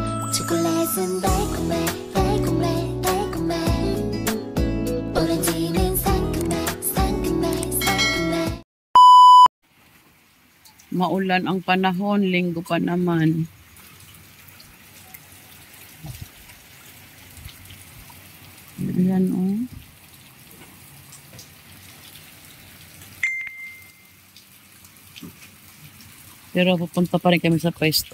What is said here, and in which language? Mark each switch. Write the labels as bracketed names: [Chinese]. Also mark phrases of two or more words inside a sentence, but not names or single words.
[Korean] 초콜릿은 달콤해 달콤해 달콤해 오렌지는 상큼해 상큼해 상큼해. [Filipino] Maulan ang panahon, linggo pa naman. Ayan oh. Pero pupunta pa rin kami sa pwesto.